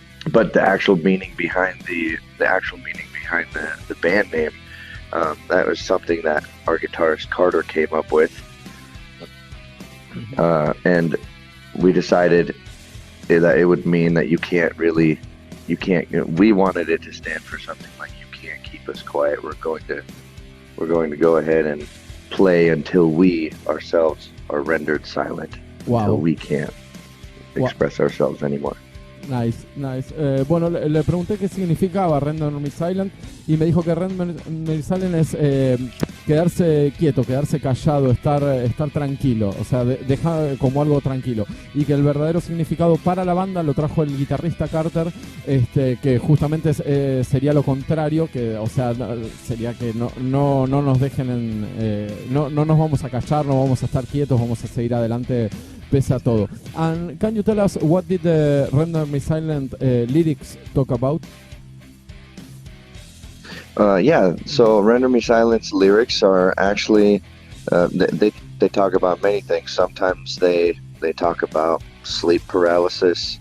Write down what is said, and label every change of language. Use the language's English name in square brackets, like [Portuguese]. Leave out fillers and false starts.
[English] But the actual meaning behind the band name, that was something that our guitarist Carter came up with, and we decided that it would mean that we wanted it to stand for something like you can't keep us quiet. We're going to go ahead and play until we ourselves are rendered silent. Wow. Until we can't express ourselves anymore. Nice. [Spanish] Bueno, le pregunté qué significaba Render Me Silent y me dijo que Render Me Silent es quedarse quieto, quedarse callado, estar tranquilo, o sea, dejar como algo tranquilo. Y que el verdadero significado para la banda lo trajo el guitarrista Carter, que justamente sería lo contrario, que, o sea, sería que no nos dejen no nos vamos a callar, no vamos a estar quietos, vamos a seguir adelante pese a todo. [English] And can you tell us what did the Render Me Silent lyrics talk about? So Render Me Silent's lyrics are actually, they talk about many things. Sometimes they talk about sleep paralysis.